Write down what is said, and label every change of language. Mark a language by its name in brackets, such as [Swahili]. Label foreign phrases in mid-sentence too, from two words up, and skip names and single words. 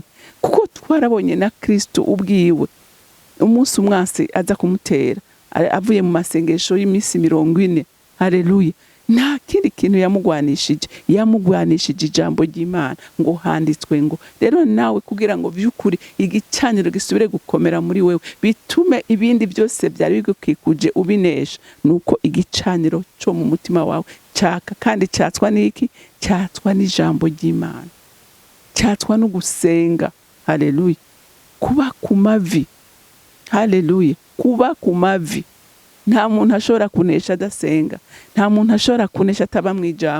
[Rundi] Kuko twarabonye na Kristo ubwiwe, umunsi umwasi aza kumutera avuye mu masengesho y'imisi 40. Haleluya, nta kindi kintu yamugwanishije ijambo ry'Imana, ngo handitswe ngo. Rero nawe kugira ngo vy'ukuri igicaniro gisubire gukomera muri wewe, bitume ibindi byose byari bigukikuje ubinesha, nuko igicaniro cyo mu mutima wawe cyaka, kandi cyatswa n'iki? Cyatswa n'ijambo ry'Imana, cyatswa no gusenga. Haleluya, kuba ku mavi. Haleluya, kuba ku mavi. Nta muntu ashobora kunesha adasenga, nta muntu ashobora kunesha ataba mu ijambo.